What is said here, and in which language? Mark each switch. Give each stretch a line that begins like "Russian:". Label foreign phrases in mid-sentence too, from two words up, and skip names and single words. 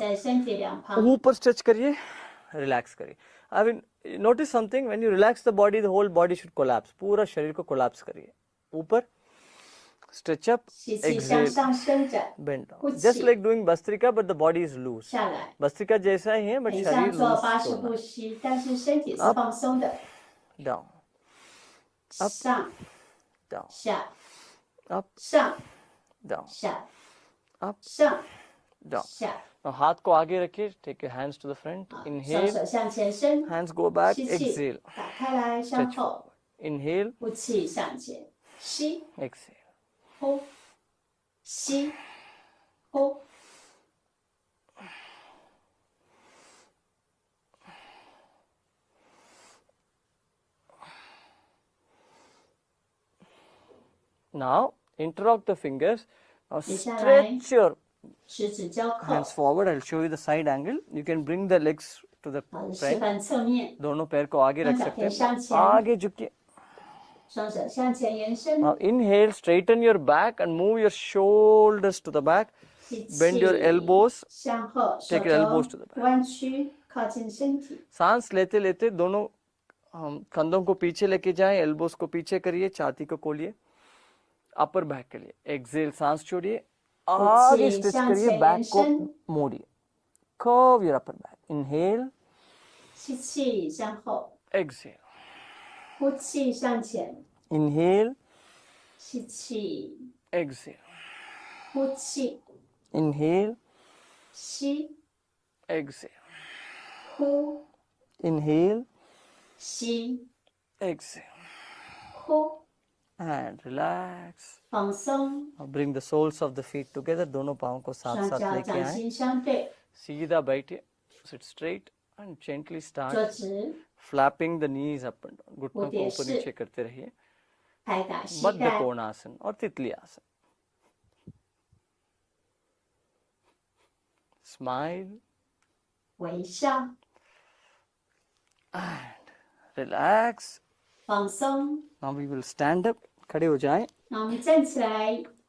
Chinese: 在身体两旁。
Hindi: ऊपर stretch करिए, relax करिए.
English: I mean, notice something. When you relax the body whole body should collapse.
Hindi: पूरा शरीर को collapse करिए. ऊपर
English: stretch up,
Chinese: 吸气向
English: exhale,
Chinese: 上伸展，
English: bend down.
Chinese: 呼
English: Just
Chinese: 气
English: like doing Bastrika, but the body is loose.
Chinese: 下来。
Hindi: Bastrika जैसा ही है,
English: but
Chinese: 很
Hindi: शरीर
Chinese: 像做
English: loose
Chinese: 巴式
Hindi: छोड़ना.
Chinese: 呼吸，但是身体是
English: Up
Chinese: 放松的。
English: Down,
Chinese: 上
English: down,
Chinese: 下
English: up,
Chinese: 上
English: down,
Chinese: 下
English: up,
Chinese: 上
English: down.
Chinese: 下，
Hindi: Now हाथ को आगे रखिए.
English: Take your hands to the front.
Chinese: 双
English: Inhale,
Chinese: 手向前伸，
English: hands go back.
Chinese: 吸气
English: Exhale,
Chinese: 打开来向
English: stretch
Chinese: 后，
English: forward. Inhale,
Chinese: 呼气向前，吸
English: exhale.
Chinese: 呼吸呼呼。
English: Now interlock the fingers. Now
Chinese: 接下来
English: stretch your
Chinese: 十指交扣，
English: hands forward. I'll show you the side angle. You can bring the legs to the
Chinese: 好的，示
English: front.
Chinese: 范侧面，
Hindi: दोनों पैर को आगे रख दोनों सकते पैर हैं. सामने. आगे झुकिए.
Chinese: 双手向前延伸，
English: Now inhale, straighten your back and move your shoulders to the back.
Chinese: 吸
English: Bend your
Chinese: 气
English: elbows.
Chinese: 向后，手
English: Take your elbows to
Chinese: 肘
English: the back.
Chinese: 弯曲，靠近身体。
Hindi: सांस लेते लेते दोनों कंधों को पीछे लेके जाएं, एल्बोस को पीछे करिए, छाती को खोलिए.
English: upper back
Hindi: के लिए एक्सेल, सांस छोड़िए, आगे स्ट्रेच करिए, बैक को मोड़िए.
English: curve your upper back. inhale,
Chinese: 吸气向后，
English: एक्सेल.
Chinese: 呼气向前，
English: इनहेल,
Chinese: 吸气，
English: एक्सेल.
Chinese: 呼气，
English: इनहेल,
Chinese: 吸，
English: एक्सेल.
Chinese: 呼，
English: इनहेल,
Chinese: 吸，
English: एक्सेल.
Chinese: 呼，
English: And relax.
Chinese: 放松，
English: Now bring the soles of the feet together.
Hindi: दोनों पाँव को साथ
Chinese: 双
Hindi: साथ
Chinese: 脚
Hindi: लेके
Chinese: 掌
Hindi: आए.
Chinese: 心相对，
Hindi: सीधा बैठिए.
English: Sit straight and gently
Chinese: 坐
English: start
Chinese: 直，
English: flapping the knees up and down.
Hindi: घुटनों को ऊपर उद्देश्य. नीचे करते रहिए.
Chinese: 拍打膝
Hindi: बद्ध
Chinese: 盖，
Hindi: कोणासन और तितली आसन.
English: Smile
Chinese: 微笑，
English: and relax.
Chinese: 放松。
English: Now we will stand up.
Hindi: खड़े हो जाएं.
Chinese: 那我们站起来，